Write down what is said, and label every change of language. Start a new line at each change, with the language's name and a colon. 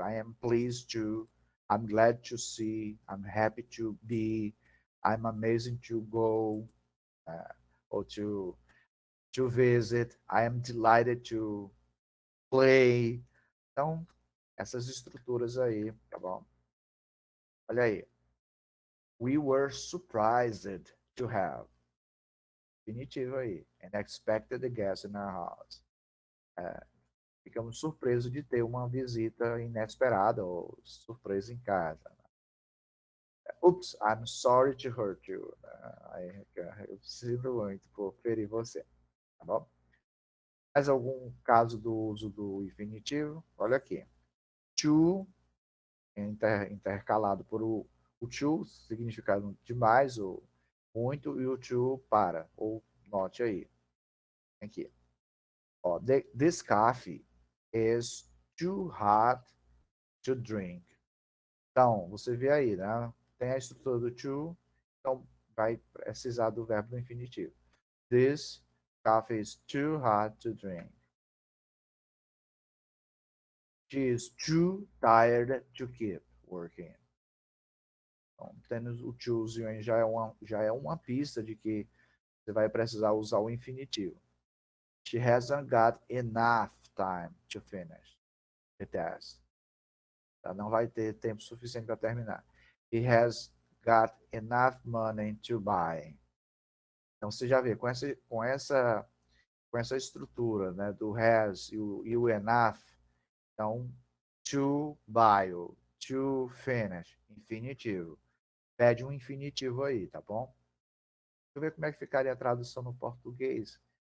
English: I am pleased to. I'm glad to see. I'm happy to be. I'm amazing to go. Ou to visit. I am delighted to play.
Portuguese: Então, essas estruturas aí, tá bom? Olha aí.
English: We were surprised to have.
Portuguese: Definitivo aí.
English: And expected a guest in our house.
Portuguese: Ficamos surpresos de ter uma visita inesperada ou surpresa em casa.
English: Oops, I'm sorry to hurt you.
Portuguese: Eu sinto muito por ferir você. Tá bom? Mais algum caso do uso do infinitivo? Olha aqui. To, intercalado por o to, significado demais ou muito, e o to para, ou note aí. Aqui.
English: Ó, this coffee is too hot to drink.
Portuguese: Então, você vê aí, né? Tem a estrutura do to, então vai precisar do verbo no infinitivo.
English: This coffee is too hot to drink. She is too tired to keep working.
Portuguese: Então, tendo o tozinho aí já é uma pista de que você vai precisar usar o infinitivo.
English: She hasn't got enough time to finish the test.
Portuguese: Ela não vai ter tempo suficiente para terminar.
English: He has got enough money to buy.
Portuguese: Então você já vê com essa estrutura, né, do has e o enough, então to buy, to finish, infinitivo. Pede um infinitivo aí, tá bom? Deixa eu ver como é que ficaria a tradução no português.